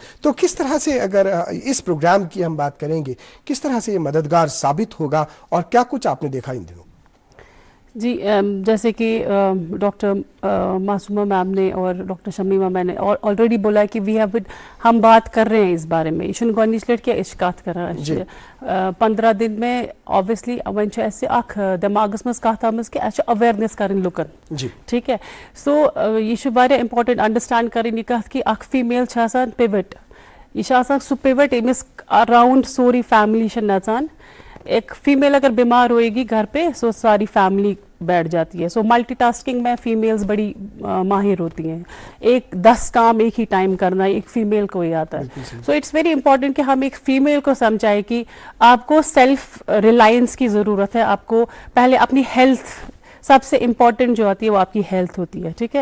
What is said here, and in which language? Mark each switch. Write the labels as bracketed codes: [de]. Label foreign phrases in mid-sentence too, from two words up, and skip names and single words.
[ur] تو کس طرح سے اگر اس پروگرام کی ہم بات کریں گے, کس طرح سے یہ مددگار ثابت ہوگا, اور کیا کچھ آپ نے دیکھا ان دنوں؟ جی جیسے کہ ڈاکٹر معصومہ میم نے اور ڈاکٹر شمیمہ میم نے آلریڈی بولا کہ ہم بات کر رہے ہیں اس بارے میں, [ks] یہ چھُنہٕ گۄڈنِچ لٹہِ کینٛہہ أسۍ چھِ کتھ کران. [ur] 15 دن میں [ks] اوبویسلی وۄنۍ چھُ اَسہِ اکھ دٮ۪ماغس منٛز کتھ آمٕژ کہِ اَسہِ چھِ اویرنیس کرٕنۍ لُکن, [ur] ٹھیٖک ہے. [ks] سو یہ چھُ واریاہ [en] important understand [ks] کرٕنۍ یہِ کتھ کہِ اکھ فیٖمیل چھِ آسان پِوٹ, یہ چھِ آسان سُہ پِوٹ ییٚمِس اراؤنڈ سورُے فیملی چھِ نژان. [ur] ایک فیمیل اگر بیمار ہوئے گی گھر پہ سو ساری فیملی بیٹھ جاتی ہے. سو [en] multi tasking [ur] میں فیمیلز بڑی ماہر ہوتی ہیں, 10 کام ایک ہی ٹائم کرنا ایک فیمیل کو ہی آتا ہے. [en] so it's very important [ur] کہ ہم ایک فیمیل کو سمجھائیں کہ آپ کو [en] self reliance [ur] کی ضرورت ہے, آپ کو پہلے اپنی ہیلتھ سب سے امپورٹنٹ جو آتی ہے وہ آپ کی ہیلتھ ہوتی ہے, ٹھیک ہے.